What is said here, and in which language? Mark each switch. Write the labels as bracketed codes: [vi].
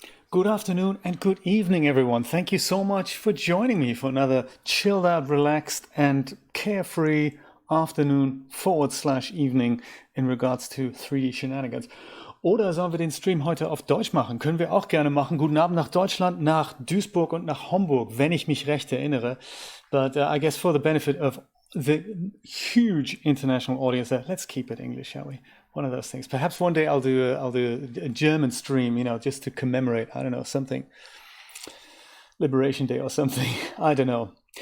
[en] Good afternoon and good evening, everyone. Thank you so much for joining me for another chilled out, relaxed, and carefree afternoon / evening in regards to 3D Shenanigans. [de] Oder sollen wir den Stream heute auf Deutsch machen? Können wir auch gerne machen. Guten Abend nach Deutschland, nach Duisburg und nach Homburg, wenn ich mich recht erinnere. [en] But I guess for the benefit of the huge international audience there, let's keep it English, shall we? One of those things. Perhaps one day I'll do a German stream, just to commemorate, I don't know, something, Liberation Day or something. I don't know.